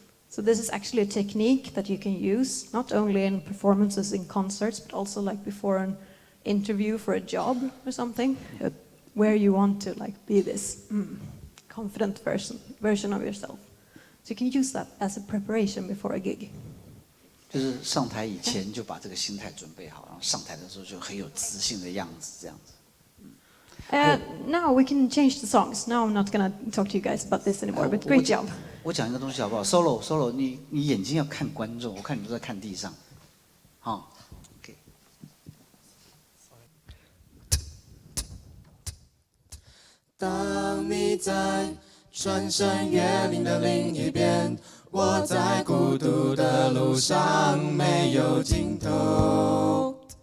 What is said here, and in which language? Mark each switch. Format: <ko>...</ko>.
<en>So this is actually a technique that you can use, not only in performances in concerts, but also before an interview for a job or something, where you want to be this confident version of yourself. So you can use that as a preparation before a gig.</en> <zh>就是上台以前就把这个心态准备好，然后上台的时候就很有自信的样子，这样子。</zh> <en>Now we can change the songs. Now I'm not gonna talk to you guys about this anymore. But great job.</en> <zh>我讲一个东西好不好 ？Solo，你眼睛要看观众，我看你都在看地上，好 ，OK。当你在穿山越岭的另一边，我在孤独的路上没有尽头。</zh>